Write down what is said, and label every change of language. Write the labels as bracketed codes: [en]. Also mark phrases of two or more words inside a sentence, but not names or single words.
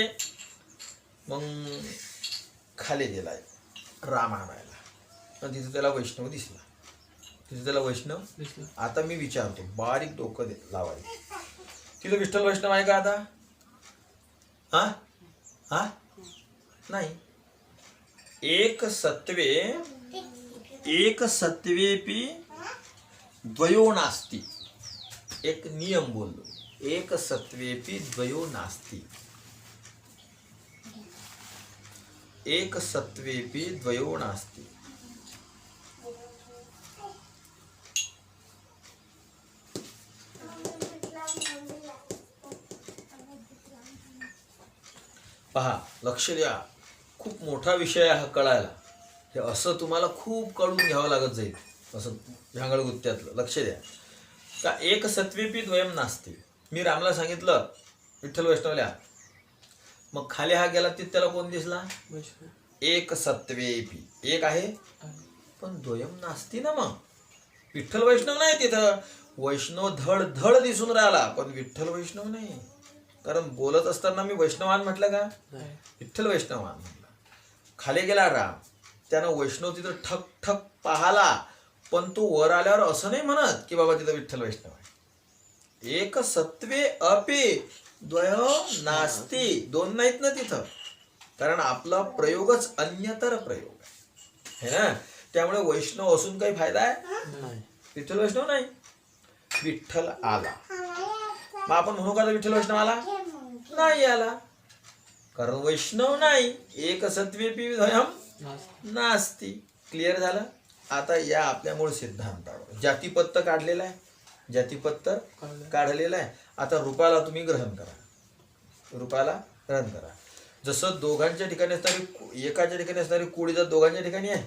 [mr] मग खाली गेलाय राम आणायला, पण तिथे त्याला वैष्णव दिसला. तिथे त्याला वैष्णव दिसलं. आता मी विचारतो, बारीक डोकं लावायचं, तिथं विठ्ठल वैष्णव आहे का आता? हा हा नाही. [sa] एक सत्वेपी द्वयो नास्ति. [mr] एक नियम बोललो, [sa] एक सत्वेपी द्वयो नास्ति. [mr] एक सत्वेपी द्वयो नास्ति. पहा, लक्ष द्या, खूप मोठा विषय हा कळायला. हे असं तुम्हाला खूप कळून घ्यावं लागत जाईल, असं झांगडगुत्त्यातलं. लक्ष द्या का [sa] एक सत्वेपी द्वयम नास्ति. [mr] मी रामला सांगितलं विठ्ठल वैष्णवल्या, मग खाली हा गेला तिथे त्याला कोण दिसला? वैष्णव [sa] एक सत्वेपी, [mr] एक आहे आहे. पण [sa] द्वयम नास्ति [mr] ना. मग विठ्ठल वैष्णव नाही तिथं. वैष्णव धड धड दिसून राहिला, पण विठ्ठल वैष्णव नाही. कारण बोलत असताना मी वैष्णवान म्हटलं का? नाही. विठ्ठल वैष्णवान म्हटलं. खाली गेला राम, त्यानं वैष्णव तिथं ठक ठक पाहाला, पण तो वर आल्यावर असं नाही म्हणत की बाबा तिथं विठ्ठल वैष्णव आहे. [sa] एक सत्वे अपि द्वयम नास्ति. [mr] दोन नाहीत ना तिथं, कारण आपला प्रयोगच अन्यतर प्रयोग आहे ना. त्यामुळे वैष्णव असून काही फायदा आहे? नाही. विठ्ठल वैष्णव नाही. विठ्ठल आला, मग आपण म्हणू का विठ्ठल वैष्णव आला? नाही आला, कारण वैष्णव नाही. [sa] एक सत्वेपी द्वयम नास्ति. नास्ति. [mr] क्लिअर झालं? आता या आपल्या मूळ सिद्धांतावर जातीपत्त काढलेलं आहे, जातीपत्त कळलं. काढलेलं आहे. आता रूपाला तुम्ही ग्रहण करा, रूपाला ग्रहण करा. जसं दोघांच्या ठिकाणी असणारी, एकाच्या ठिकाणी असणारी कोळी जर दोघांच्या ठिकाणी आहे,